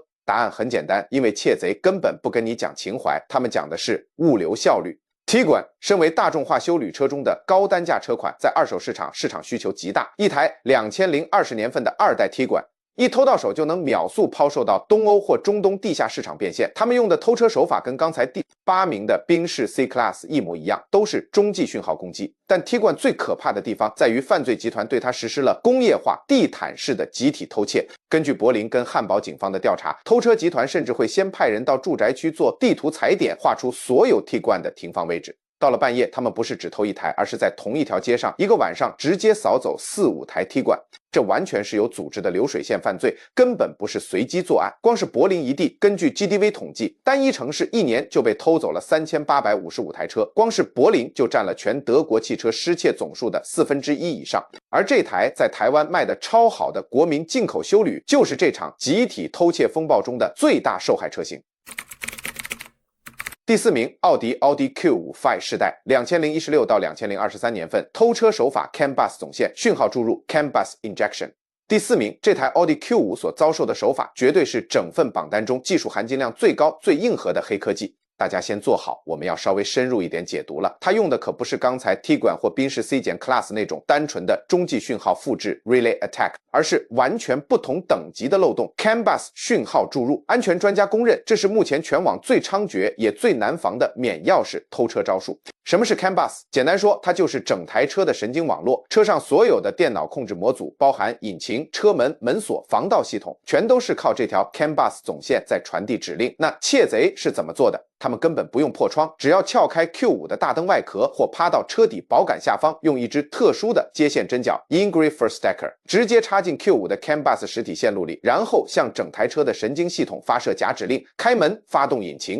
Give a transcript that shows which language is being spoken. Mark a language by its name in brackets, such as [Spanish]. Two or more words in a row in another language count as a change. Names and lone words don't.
[Chinese] 答案很簡單，因為竊賊根本不跟你講情懷，他們講的是物流效率。Tiguan 身為大眾化休旅車中的高單價車款，在二手市場需求極大。一台2020年份的2代 Tiguan 一偷到手就能秒速拋售到東歐或中東地下市場變現。他們用的偷車手法跟剛才第8名的賓士 C Class 一模一樣，都是中继訊號攻擊。但 Tiguan 最可怕的地方在於犯罪集團對它實施了工業化、地毯式的集體偷竊。根據柏林跟漢堡警方的調查，偷車集團甚至會先派人到住宅區做地圖踩點，畫出所有 Tiguan 的停放位置。到了半夜，他們不是只偷一台，而是在同一條街上一個晚上直接掃走4、5台 Tiguan。這完全是有組織的流水線犯罪，根本不是隨機作案。光是柏林一地，根據 GDV 統計，單一城市一年就被偷走了3855台車，光是柏林就占了全德國汽車失竊總數的1/4以上。而這台在台灣賣的超好的国民進口休旅，就是這場集體偷竊風暴中的最大受害車型。第4名，奧迪 Q5 Phi 世代，2016到2023年份，偷車手法 [English] CAN bus [Chinese] 總線，訊號注入 [English] CAN bus injection。 [Chinese] 第4名，這台奧迪 Q5 所遭受的手法，絕對是整份榜單中技術含金量最高、最硬核的黑科技。大家先坐好，我們要稍微深入一點解讀了。它用的可不是剛才 Tiguan 或賓士 C Class 那種單純的中繼訊號複製 [English] Relay Attack， [Chinese] 而是完全不同等級的漏洞 [English] CAN bus [Chinese] 訊號注入。安全專家公認，這是目前全網最猖獗也最難防的免鑰匙偷車招數。什麼是 [English] CAN bus？ [Chinese] 簡單說，它就是整台車的神經網絡，車上所有的電腦控制模組，包含引擎、車門、門鎖、防盜系統，全都是靠這條 [English] CAN bus [Chinese] 總線在傳遞指令。那竊賊是怎麼做的？他們根本不用破窗，只要撬開 Q5 的大燈外殼，或趴到車底保桿下方，用一支特殊的接線針腳 Ingrid Verstärker 直接插進 Q5 的 [English] CAN bus [Chinese] 實體線路裡，然後向整台車的神經系統發射假指令，開門、發動引擎。